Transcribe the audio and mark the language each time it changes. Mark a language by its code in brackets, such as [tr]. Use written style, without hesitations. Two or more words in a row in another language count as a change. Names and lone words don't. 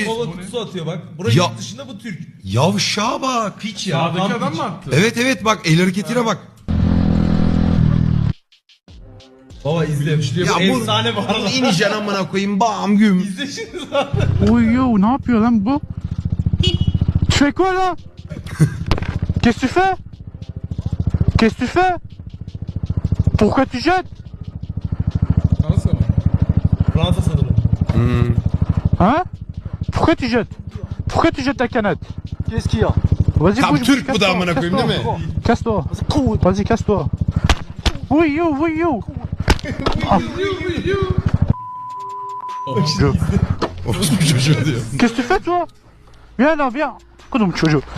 [tr] kola kutusu atıyor bak. Buraya Ya- yurt dışında bu Türk. Yavşağa bak. Piç ya. Sağdaki tam adam piç. mı attı? Evet bak el hareketine bak. Baba izle. Ya bu Efsane bu arada. ineceksin amına koyayım bam güm. İzle şimdi zaten. Oy yo, ne yapıyor lan bu? [fr] Tu fais quoi là? Qu'est-ce que tu fais? Qu'est-ce que tu fais? Pourquoi tu jettes? [tr] Fransa mı? Fransa sanırım. [fr] Hein? Pourquoi tu jettes? Pourquoi tu jettes ta canette? Qu'est-ce qu'il y a? Vas-y, [tr] Tam [fr] bouge, [tr] Türk [fr] bouge, [tr] bu da amına koyayım değil mi? [fr] Casse-toi. Vas-y, casse-toi. Oui yo, oui yo. [tr] Orospu çocuğu diyor. [fr] Qu'est-ce que tu fais toi? Viens là, viens. [tr] Kodum çocuğu.